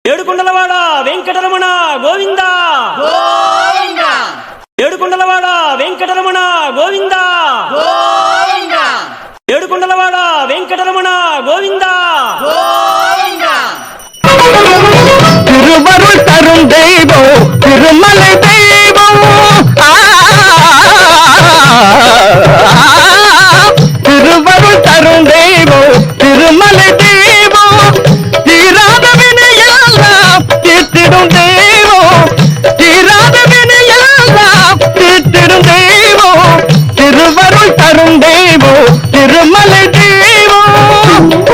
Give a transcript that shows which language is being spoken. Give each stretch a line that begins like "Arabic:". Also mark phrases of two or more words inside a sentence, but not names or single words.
Telugu: ఏడుకొండలవాడ వెంకటరమణ గోవింద గోవింద ఏడుకొండలవాడ వెంకటరమణ గోవింద గోవింద ఏడుకొండలవాడ వెంకటరమణ గోవింద గోవింద
Tamil: திருவருள் தரும் தெய்வம் திருமலை தெய்வம் திருவருள் தரும் தெய்வம் திருமலை தெய்வம் தீராத வினையெல்லாம் தீர்த்திடும் தெய்வம் தீராத வினையெல்லாம் தீர்த்திடும் தெய்வம் திருவருள் தரும் தெய்வம் திருமலை தெய்வம்